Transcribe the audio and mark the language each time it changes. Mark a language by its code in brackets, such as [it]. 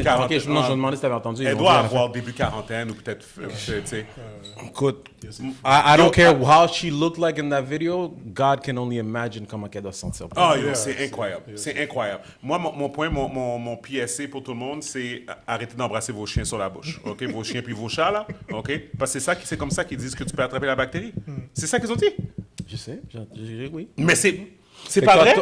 [fr] Ok, je me demandais si t'avais entendu. Elle doit avoir début quarantaine ou peut-être, tu sais. Écoute, [en] I don't care how she looked like in that video. God can only imagine [fr] comment elle doit se sentir. Ah, c'est incroyable. C'est incroyable. Moi, mon point, mon PSC pour tout le monde, c'est arrêtez d'embrasser vos chiens sur la bouche. OK? Vos chiens puis vos chats, là. OK? Parce que c'est comme ça qu'ils disent que tu peux attraper la bactérie. C'est ça qu'ils ont dit. Je sais, oui. Mais c'est pas vrai?